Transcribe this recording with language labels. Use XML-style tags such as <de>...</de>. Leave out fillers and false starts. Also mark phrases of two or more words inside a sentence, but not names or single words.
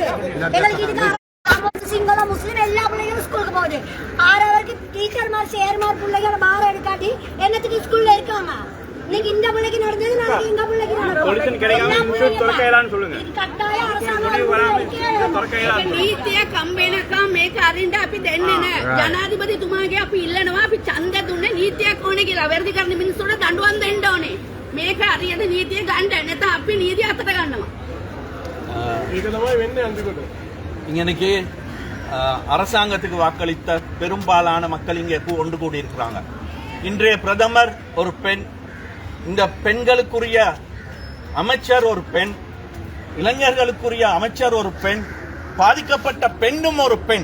<ta>எங்களுக்கு இதுக்கு சிங்கள முஸ்லிம் எல்லா பிள்ளைகளும் ஸ்கூலுக்கு போகுது. 6 டீச்சர் மாதிரி சேர்மார் பிள்ளைகளை பாரம் எடுக்காட்டி என்னத்துக்கு ஸ்கூல்ல இருக்காங்க? இன்னைக்கு இந்த பிள்ளைக்கு நடந்தது நாளைக்கு எங்க பிள்ளைக்கு கட்டாயம் அரசாங்கம் நீத்திய கம்பெனකා</ta> <si>මේක අරින්න අපි දෙන්නේ නැහැ. ජනාධිපතිතුමාගේ අපි ඉල්ලනවා අපි ඡන්ද දුන්නේ නීතියක් ඕනේ කියලා. වැරදි කරන මිනිස්සුන්ට දඬුවම් දෙන්න ඕනේ. මේක හරියට නීතිය ගන්න නැත්නම් අපි නීතිය අතට ගන්නවා. ඒක තමයි වෙන්නේ අන්තිමට.</si> <ta>இன்னைக்கு அரசாங்கத்துக்கு வாக்களித்த பெரும்பாலான மக்கள் இங்கே ஒன்று கூடி இருக்கிறாங்க. இன்றைய பிரதமர் ஒரு பெண், இந்த பெண்களுக்குரிய அமைச்சர் ஒரு பெண், இளைஞர்களுக்குரிய அமைச்சர் ஒரு பெண், பாதிக்கப்பட்ட பெண்ணும் ஒரு பெண்.</ta>